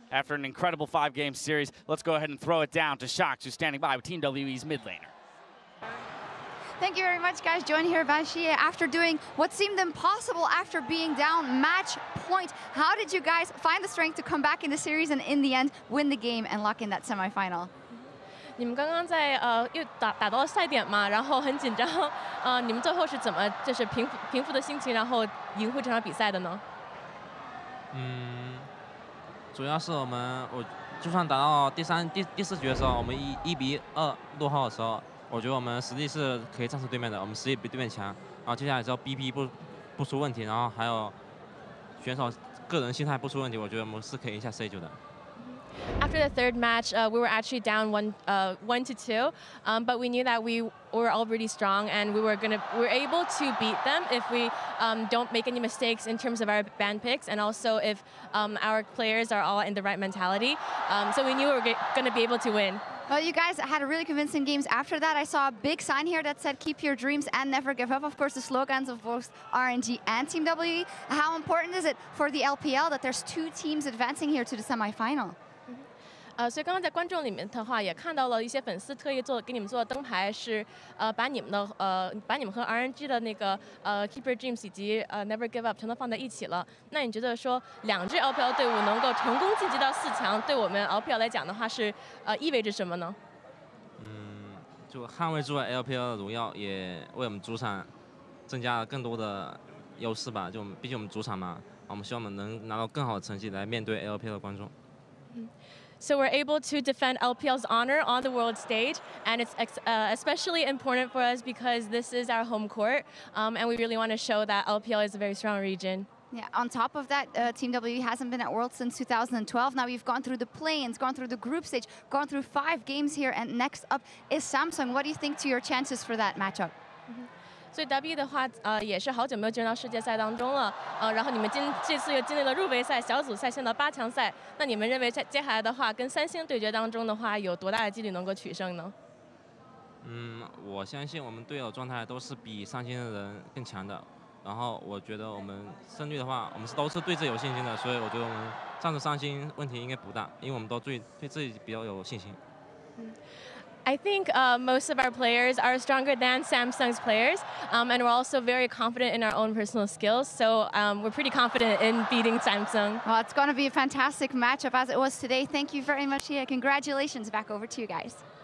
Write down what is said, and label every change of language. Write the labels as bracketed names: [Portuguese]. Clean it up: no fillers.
[English] After an incredible 5-game series, let's go ahead and throw it down to Shox, who's standing by with Team WE's mid laner. Thank you very much, guys. Joined here by Xie after doing what seemed impossible after being down match point. How did you guys find the strength to come back in the series and in the end win the game and lock in that semifinal? [Chinese] 你们刚刚在又打到赛点嘛，然后很紧张，你们最后是怎么就是平复的心情，然后赢回这场比赛的呢？主要是我就算打到第4局的时候，我们1比2落后的时候，我觉得我们实力是可以战胜对面的，我们实力比对面强。然后接下来之后 BP 不出问题，然后还有选手个人心态不出问题，我觉得我们是可以赢下 C9的。 [English] After the third match, we were actually down 1-2, but we knew that we were already strong and we were able to beat them if we don't make any mistakes in terms of our ban picks, and also if our players are all in the right mentality. So we knew we were going to be able to win. Well, you guys had really convincing games. After that, I saw a big sign here that said, keep your dreams and never give up. Of course, the slogans of both RNG and Team WE. How important is it for the LPL that there's 2 teams advancing here to the semifinal? [Chinese] 所以刚刚在观众里面的话，也看到了一些粉丝特意给你们做的灯牌，是把你们和 RNG 的那个 [English] Keep Your Dreams [Chinese] 以及 [English] Never Give Up [Chinese] 全都放在一起了。那你觉得说2支 LPL 队伍能够成功晋级到4强，对我们 LPL 来讲的话是意味着什么呢？就捍卫住了 LPL 的荣耀，也为我们主场增加了更多的优势吧。就毕竟我们主场嘛，我们希望我们能拿到更好的成绩来面对 LPL 的观众。 [English] So we're able to defend LPL's honor on the world stage, and it's especially important for us because this is our home court, and we really want to show that LPL is a very strong region. Yeah, on top of that, Team WE hasn't been at Worlds since 2012. Now you've gone through the play-ins, gone through the group stage, gone through 5 games here, and next up is Samsung. What do you think to your chances for that matchup? [Chinese] 所以 W 的话，也是好久没有进入到世界赛当中了，然后你们这次又经历了入围赛、小组赛，现在到8强赛，那你们认为在接下来的话，跟3星对决当中的话，有多大的几率能够取胜呢？我相信我们队友状态都是比3星的人更强的，然后我觉得我们胜率的话，我们都是对自己有信心的，所以我觉得我们上次3星问题应该不大，因为我们都对自己比较有信心。 [English] I think most of our players are stronger than Samsung's players, and we're also very confident in our own personal skills. So we're pretty confident in beating Samsung. Well, it's going to be a fantastic matchup as it was today. Thank you very much, Hia. Congratulations. Back over to you guys.